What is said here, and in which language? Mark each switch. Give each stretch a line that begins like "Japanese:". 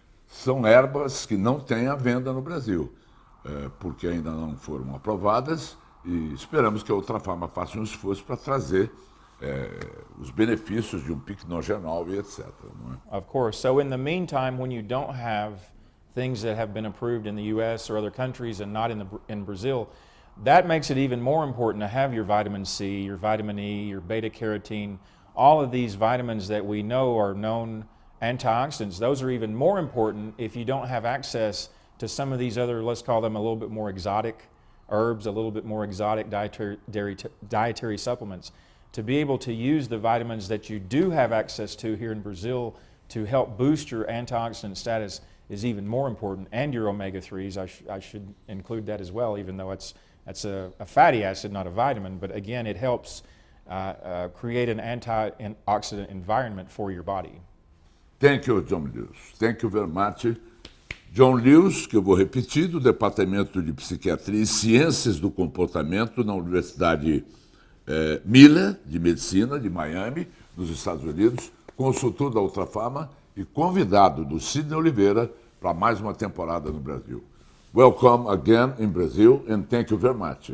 Portuguese: São ervas que não têm à venda no Brasil, porque ainda não foram aprovadas e esperamos que a outra farma faça um esforço para trazer os benefícios de pycnogenol e etc. Não é?
English: Of course. So in the meantime, when you don't have things that have been approved in the U.S. or other countries and not in Brazil, that makes it even more important to have your vitamin C, your vitamin E, your beta carotene, all of these vitamins that we know are known antioxidants. Those are even more important if you don't have access to some of these other, let's call them a little bit more exotic herbs, a little bit more exotic dietary supplements. To be able to use the vitamins that you do have access to here in Brazil to help boost your antioxidant status is even more important, and your omega-3s. I should include that as well, even though that's a fatty acid, not a vitamin. But again, it helps create an antioxidant environment for your body. Thank you, John Lewis. Thank you very much.
Portuguese: John Lewis, que eu vou repetir, do Departamento de Psiquiatria e Ciências do Comportamento na Universidade Miller, de Medicina, de Miami, nos Estados Unidos, consultor da Ultrafarma e convidado do Sidney Oliveira para mais uma temporada no Brasil.
English: Welcome again in Brazil and thank you very much.